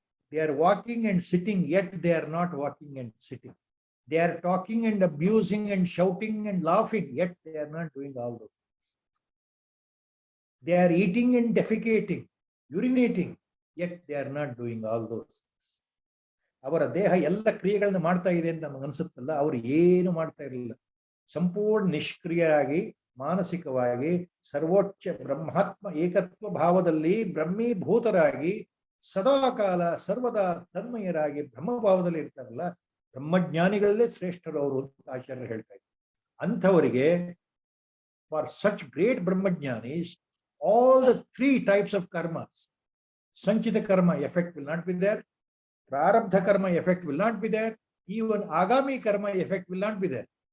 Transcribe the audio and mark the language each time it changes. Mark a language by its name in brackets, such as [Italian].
[English] They are walking and sitting, yet they are not walking and sitting. They are talking and abusing and shouting and laughing, yet they are not doing all those. They are eating and defecating, urinating, yet they are not doing all those. [Kannada] ಅವರ ದೇಹ ಎಲ್ಲ ಕ್ರಿಯೆಗಳನ್ನು ಮಾಡ್ತಾ ಇದೆ ಅಂತ ನಮಗೆ ಅನ್ಸುತ್ತಲ್ಲ, ಅವರು ಏನು ಮಾಡ್ತಾ ಇರಲಿಲ್ಲ. ಸಂಪೂರ್ಣ ನಿಷ್ಕ್ರಿಯರಾಗಿ, ಮಾನಸಿಕವಾಗಿ ಸರ್ವೋಚ್ಚ ಬ್ರಹ್ಮಾತ್ಮ ಏಕತ್ವ ಭಾವದಲ್ಲಿ ಬ್ರಹ್ಮೀಭೂತರಾಗಿ ಸದಾಕಾಲ ಸರ್ವದಾ ತನ್ಮಯರಾಗಿ ಬ್ರಹ್ಮಭಾವದಲ್ಲಿ ಇರ್ತಾರಲ್ಲ, ಬ್ರಹ್ಮಜ್ಞಾನಿಗಳಲ್ಲೇ ಶ್ರೇಷ್ಠರು ಅವರು ಅಂತ ಆಚಾರ್ಯರು ಹೇಳ್ತಾ ಇದ್ದಾರೆ. ಅಂಥವರಿಗೆ, [English] For such great ಬ್ರಹ್ಮಜ್ಞಾನೀಸ್, all the three types of karmas, sanchita karma effect will not be there, prarabdha karma effect will not be there, even agami karma effect will not be there.